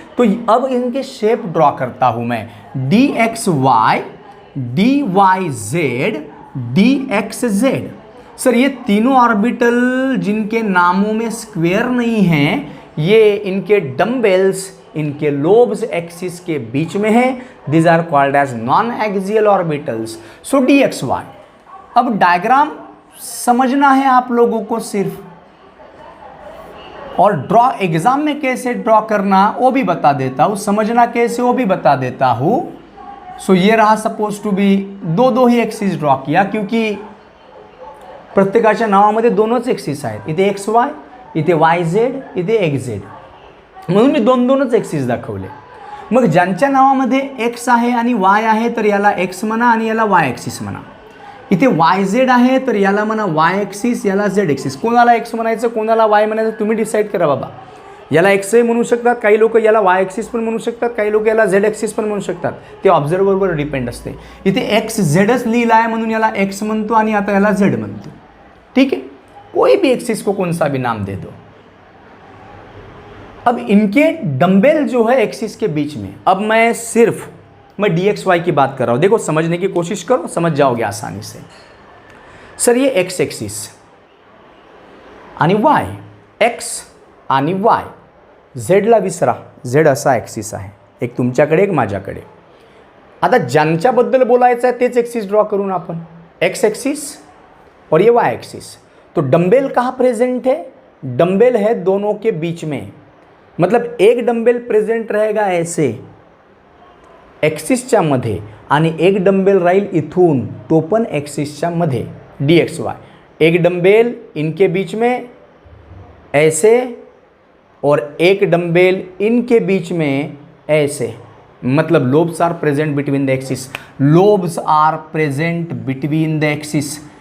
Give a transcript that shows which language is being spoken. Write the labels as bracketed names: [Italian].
[Hindi] तो अब इनके शेप ड्रॉ करता हूं मैं. [English] dxy, dyz, dxz. [Hindi] सर ये तीनों ऑर्बिटल जिनके नामों में स्क्वेयर नहीं हैं, ये इनके डम्बेल्स, इनके लोब्स एक्सिस के बीच में है. [English] This are called as non axial orbitals. So D X Y. [Hindi] अब डायग्राम समझना है आप लोगों को सिर्फ, और ड्रॉ एग्जाम में कैसे ड्रॉ करना वो भी बता देता हूं, समझना कैसे वो भी बता देता हूं. सो ये रहा suppose to be 2 he axis draw किया, क्योंकि [Marathi] प्रत्येकाच्या नावामध्ये 2च एक्सिस आहेत. इथे एक्स वाय, इथे वाय झेड, इथे एक्स झेड, म्हणून मी 2 एक्सिस दाखवले. मग ज्यांच्या नावामध्ये एक्स आहे आणि वाय आहे तर याला एक्स म्हणा आणि याला वाय एक्सिस म्हणा. इथे वाय झेड आहे तर याला म्हणा वाय एक्सिस, याला झेड एक्सिस. कोणाला एक्स म्हणायचं, कोणाला वाय म्हणायचं, तुम्ही डिसाईड करा बाबा. याला एक्सही म्हणू शकतात काही लोक, याला वाय एक्सिस पण म्हणू शकतात काही लोक, याला झेड एक्सिस पण म्हणू शकतात. ते ऑब्झर्वरवर डिपेंड असते. इथे एक्स झेडच लिहिला आहे म्हणून याला एक्स म्हणतो आणि आता याला झेड म्हणतो. [Hindi] ठीक है, कोई भी एक्सिस को कौन सा भी नाम दे दो. अब इनके डंबल जो है एक्सिस के बीच में, अब मैं dxy की बात कर रहा हूं, देखो समझने की कोशिश करो, समझ जाओगे आसानी से। सर ये x एक्सिस [Marathi] आणि y, x आणि y, झेडला विसरा, झेड असा ॲक्सिस आहे, एक तुमच्याकडे एक माझ्याकडे। आता ज्यांच्याबद्दल बोलायचं आहे तेच एक्सिस ड्रॉ करून आपण, एक्स एक्सिस [Hindi] और ये वाई एक्सिस। तो डंबल कहाँ प्रेजेंट है? डंबल है दोनों के बीच में, मतलब एक डंबल प्रेजेंट रहेगा ऐसे [Marathi] एक्सिसच्या मध्ये आणि एक डंबल राहील इथून, तो पण एक्सिसच्या मध्ये dxy। [Hindi] एक डंबल इनके बीच में ऐसे और एक डंबल इनके बीच में ऐसे, मतलब [English] lobes are present between the axis, [Hindi] lobes are present between the axis.